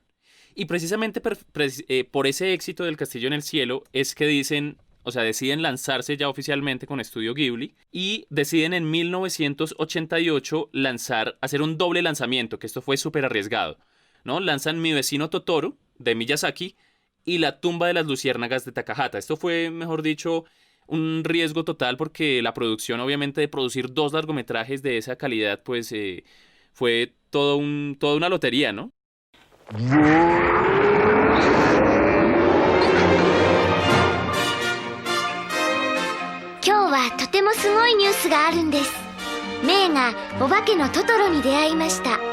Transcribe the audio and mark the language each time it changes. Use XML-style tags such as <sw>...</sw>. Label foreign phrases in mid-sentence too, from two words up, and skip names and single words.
<es>Y precisamente por ese éxito del Castillo en el Cielo es que deciden lanzarse ya oficialmente con Estudio Ghibli y deciden en 1988 hacer un doble lanzamiento, que esto fue súper arriesgado, ¿no? Lanzan Mi vecino Totoro, de Miyazaki, y La tumba de las luciérnagas, de Takahata. Esto fue, mejor dicho, un riesgo total porque la producción, obviamente, de producir 2 largometrajes de esa calidad, pues fue toda una lotería, ¿no?</es> <ja>今日はとてもすごいニュースがあるんです。メイがお化けのトトロに出会いました。</ja>